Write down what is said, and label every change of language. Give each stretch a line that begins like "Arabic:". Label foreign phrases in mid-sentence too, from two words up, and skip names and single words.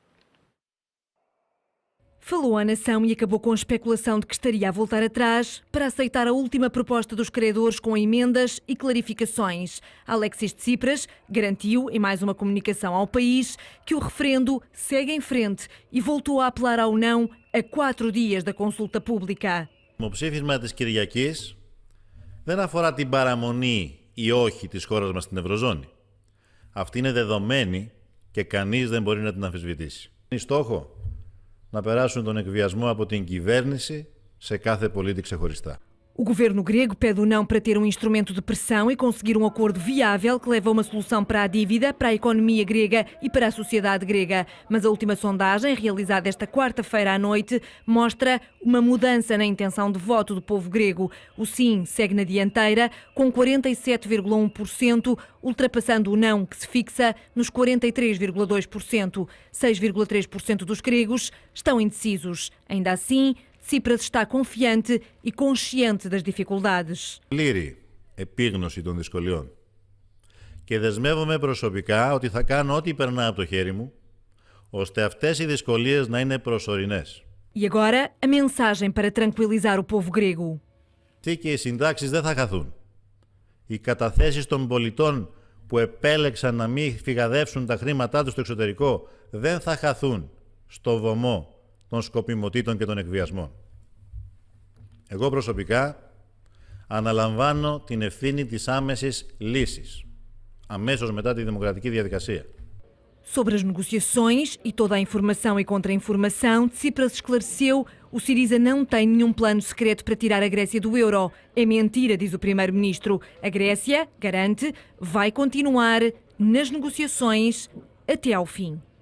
Portuguese: Falou à nação e acabou com a especulação de que estaria a voltar atrás para aceitar a última proposta dos credores com emendas e clarificações. Alexis Tsipras garantiu, em mais uma comunicação ao país, que o referendo segue em frente e voltou a apelar ao não a 4 dias da consulta pública.
Greek: Το ψήφισμα της Κυριακής δεν αφορά την παραμονή ή όχι της χώρας μας στην Ευρωζώνη. Αυτή είναι δεδομένη και κανείς δεν μπορεί να την αμφισβητήσει. Είναι στόχο να περάσουν τον εκβιασμό από την κυβέρνηση σε κάθε πολίτη ξεχωριστά.
Portuguese: O governo grego pede o não para ter um instrumento de pressão e conseguir um acordo viável que leve a uma solução para a dívida, para a economia grega e para a sociedade grega. Mas a última sondagem, realizada esta quarta-feira à noite, mostra uma mudança na intenção de voto do povo grego. O sim segue na dianteira, com 47,1%, ultrapassando o não, que se fixa nos 43,2%. 6,3% dos gregos estão indecisos. Ainda assim, Tsipras está confiante e consciente das dificuldades.
Greek: Πλήρη επίγνωση των δυσκολιών. Και δεσμεύομαι προσωπικά ότι θα κάνω ό,τι περνά από το χέρι μου, ώστε αυτές οι δυσκολίες να είναι προσωρινές.
Portuguese: E agora, a mensagem para tranquilizar o povo grego.
Greek: Και οι συντάξεις δεν θα χαθούν. Οι καταθέσεις των πολιτών που επέλεξαν να μην φυγαδεύσουν τα χρήματά τους στο εξωτερικό δεν θα χαθούν στο βωμό των σκοπιμοτήτων και των εκβιασμών. Εγώ προσωπικά αναλαμβάνω την ευθύνη της άμεσης λύσης, αμέσως μετά τη δημοκρατική διαδικασία.
Portuguese: Sobre as negociações e toda a informação e contra-informação, Tsipras esclareceu: o Syriza não tem nenhum plano secreto para tirar a Grécia do euro. É mentira, diz o primeiro-ministro. A Grécia, garante, vai continuar nas negociações até ao fim.